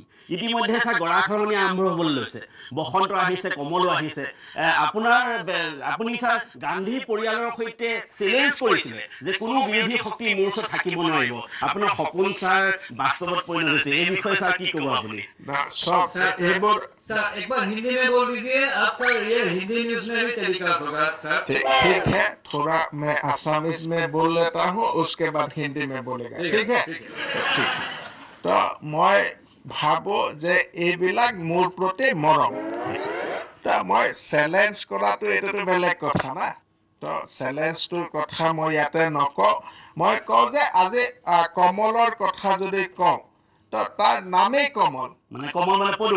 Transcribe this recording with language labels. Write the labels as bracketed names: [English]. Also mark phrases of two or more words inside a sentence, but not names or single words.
[Assamese] ইতিমধ্যে চাই গৰাখহনীয়া আৰম্ভ হ'বলৈ লৈছে, বসন্ত আহিছে, কমলো আহিছে। আপুনি ছাৰ গান্ধী পৰিয়ালৰ সৈতে চেলেঞ্জ কৰিছিলে যে কোনো বিৰোধী শক্তি মোৰ ওচৰত থাকিব নোৱাৰিব। আপোনাৰ সপোন ছাৰ বাস্তৱত পৰিণত হৈছে। এই বিষয়ে ছাৰ কি ক'ব আপুনি? [Hindi] सर एक बार हिंदी में बोल दीजिए आप सर, ये हिंदी न्यूज़ में भी टेलीकास्ट होगा सर। ठीक है, थोड़ा मैं असमीज में बोल लेता हूँ, उसके बाद हिंदी में बोलेगा। ठीक है, ठीक है। [Assamese] তো মই ভাবো যে এইবিলাক মোৰ প্ৰতি মৰম। তো মই চেলেঞ্জ কৰাটো এইটোতো বেলেগ কথা না। তো চেলেঞ্জটোৰ কথা মই ইয়াতে নকওঁ। মই কওঁ যে আজি কমলৰ কথা যদি কওঁ, তো তাৰ নামেই কমল। মানে কমল মানে পদুম।